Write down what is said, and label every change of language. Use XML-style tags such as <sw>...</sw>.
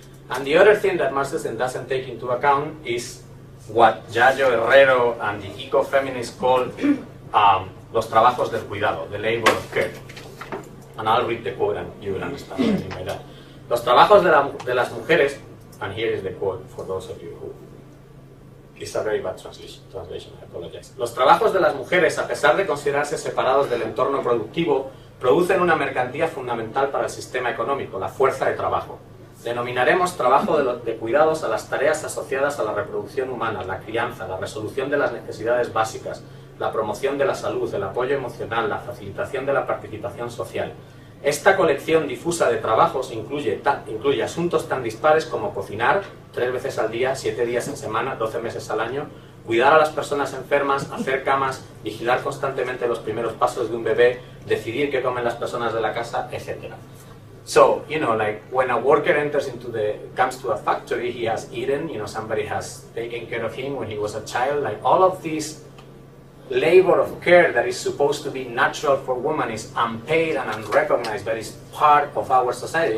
<en>And the other thing that Marxism doesn't take into account is what Yayo Herrero and the ecofeminists call</en> <es>los trabajos del cuidado,</es> <en>the labor of care. And I'll read the quote and you will understand what I mean by that.</en> <es>Los trabajos de las mujeres,</es> <en>and here is the quote for those of you who, it's a very bad translation, I apologize.</en> <es>Los trabajos de las mujeres, a pesar de considerarse separados del entorno productivo, producen una mercancía fundamental para el sistema económico, la fuerza de trabajo. Denominaremos trabajo de cuidados a las tareas asociadas a la reproducción humana, la crianza, la resolución de las necesidades básicas, la promoción de la salud, el apoyo emocional, la facilitación de la participación social. Esta colección difusa de trabajos incluye asuntos tan dispares como cocinar 3 veces al día, 7 días en semana, 12 meses al año, cuidar a las personas enfermas, hacer camas, vigilar constantemente los primeros pasos de un bebé, decidir qué comen las personas de la casa, etc.</es> <en>So, like when a worker comes to a factory, he has eaten, somebody has taken care of him when he was a child, like all of this labor of care that is supposed to be natural for women is unpaid and unrecognized, but is part of our society.</en>